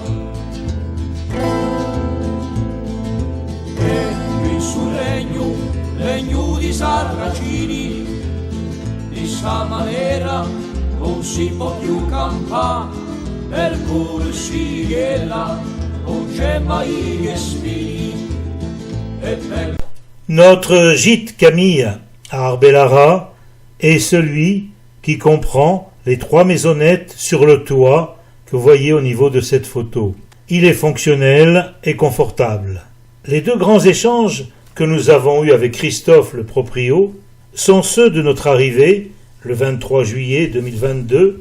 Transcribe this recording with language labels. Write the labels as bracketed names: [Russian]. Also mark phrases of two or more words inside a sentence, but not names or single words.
[Italian] E qui sul regno di Sarracini, di sta maniera non si può più campare, per corsi che là non c'è mai che spini. E per... [French] Notre gîte Camille à Arbelara est celui qui comprend les 3 maisonnettes sur le toit que vous voyez au niveau de cette photo. Il est fonctionnel et confortable. Les 2 grands échanges que nous avons eus avec Christophe le proprio sont ceux de notre arrivée le 23 juillet 2022.